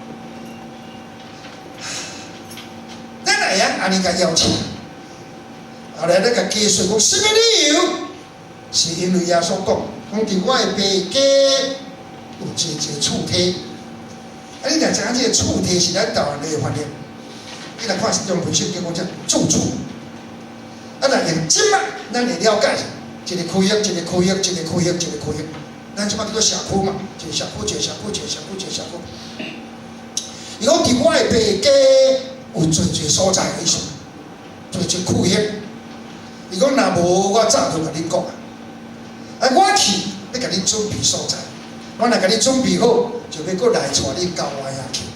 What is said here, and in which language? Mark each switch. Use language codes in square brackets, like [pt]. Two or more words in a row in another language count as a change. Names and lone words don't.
[nan] 咱会晓安尼甲邀请，后来咱甲解释讲，什么理由？是因为耶稣讲，伫我的爸家有一个厝体。啊，你若知影这个厝体是咱台湾的发明，你若看中文圣经讲叫住处。啊，若用即摆咱会了解，一个区域，一个区域，一个区域，一个区域，咱即摆叫做社区嘛，一个社区，一个社区，一个社区，一个社区。伊讲伫我的爸家有侪所在的意思，侪区域。伊讲若无，我早就甲恁讲啊。啊，我去要甲恁准备所在，我若甲恁准备好，就要过来带恁到我遐去。